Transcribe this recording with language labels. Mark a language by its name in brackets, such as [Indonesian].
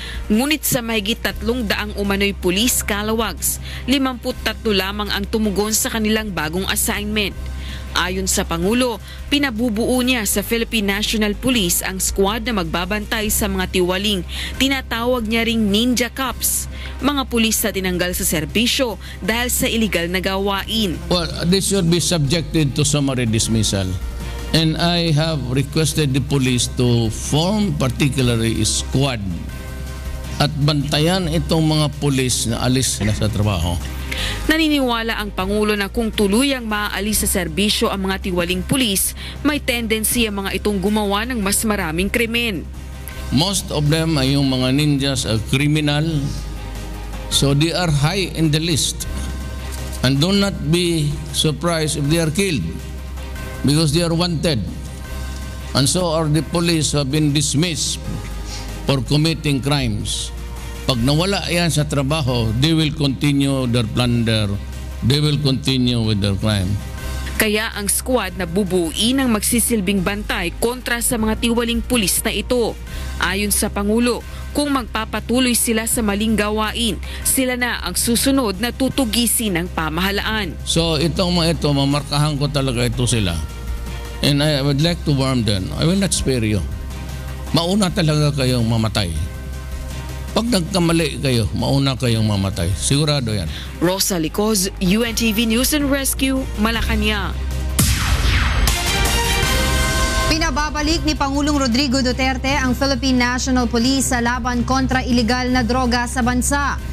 [Filipino] Ngunit sa mahigit 300 umano'y pulis kalawags, 53 lamang ang tumugon sa kanilang bagong assignment. Ayon sa Pangulo, pinabubuo niya sa Philippine National Police ang squad na magbabantay sa mga tiwaling. Tinatawag niya ring Ninja Cops, mga pulis na tinanggal sa serbisyo dahil sa illegal na gawain. [English] Well, this should be subjected to summary dismissal. And I have requested the police to form particularly a squad [Filipino] at bantayan itong mga pulis na alis na sa trabaho. Naniniwala ang Pangulo na kung tuluyang maaalis sa serbisyo ang mga tiwaling pulis, may tendency ang mga itong gumawa ng mas maraming krimen. [English] Most of them [Filipino] ay yung mga [English] ninjas, criminal, so they are high in the list. And do not be surprised if they are killed because they are wanted. And so are the police who have been dismissed for committing crimes. [Filipino] Pag nawala yan sa trabaho, [English] they will continue their plunder, they will continue with their crime. [Filipino] Kaya ang squad na bubuuin ang magsisilbing bantay kontra sa mga tiwaling pulis na ito. Ayon sa Pangulo, kung magpapatuloy sila sa maling gawain, sila na ang susunod na tutugisin ng pamahalaan. So itong mga ito, mamarkahan ko talaga ito sila. [English] And I would like to warn them, I will not spare you. [Filipino] Mauna talaga kayong mamatay. Pag nagkamali kayo, mauna kayong mamatay. Sigurado yan. Rosa Licoz, UNTV News and Rescue, Malacanang. Pinababalik ni Pangulong Rodrigo Duterte ang Philippine National Police sa laban kontra iligal na droga sa bansa.